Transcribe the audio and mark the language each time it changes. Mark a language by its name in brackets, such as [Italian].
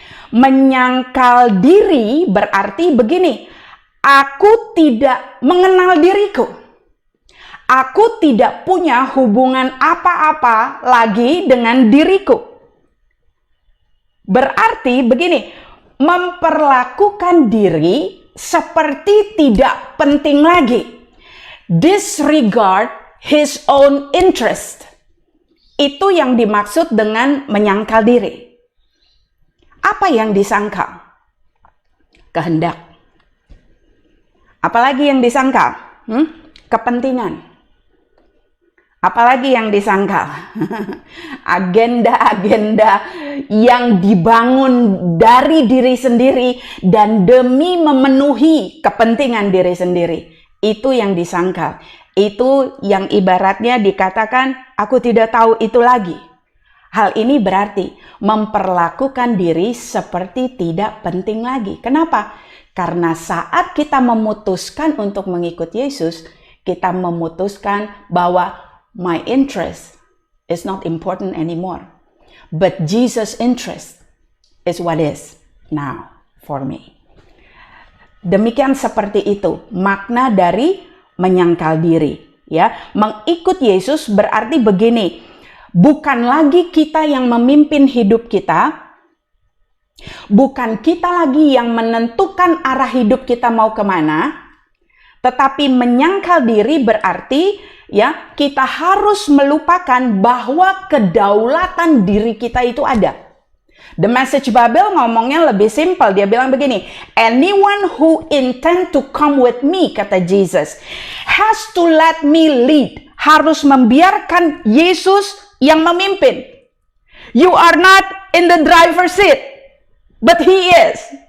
[Indonesian] Menyangkal diri berarti begini, aku tidak mengenal diriku. Aku tidak punya hubungan apa-apa lagi dengan diriku. Berarti begini, memperlakukan diri seperti tidak penting lagi. [English] Disregard his own interest. [Indonesian] Itu yang dimaksud dengan menyangkal diri. Apa yang disangkal? Kehendak. Apalagi yang disangkal? Kepentingan. Apalagi yang disangkal? Agenda-agenda yang dibangun dari diri sendiri dan demi memenuhi kepentingan diri sendiri. Itu yang disangkal. Itu yang ibaratnya dikatakan, aku tidak tahu itu lagi. Hal ini berarti memperlakukan diri seperti tidak penting lagi. Kenapa? Karena saat kita memutuskan untuk mengikut Yesus, kita memutuskan bahwa [English] my interest is not important anymore. But Jesus' interest is what is now for me. [Indonesian] Demikian seperti itu makna dari menyangkal diri. Ya, mengikut Yesus berarti begini, bukan lagi kita yang memimpin hidup kita, bukan kita lagi yang menentukan arah hidup kita mau kemana, tetapi menyangkal diri berarti ya, kita harus melupakan bahwa kedaulatan diri kita itu ada. The Message Bible ngomongnya lebih simpel. Dia bilang begini, [English] anyone who intend to come with me, kata Jesus, has to let me lead. [Indonesian] Harus membiarkan Yesus yang memimpin. [English] You are not in the driver's seat, but He is.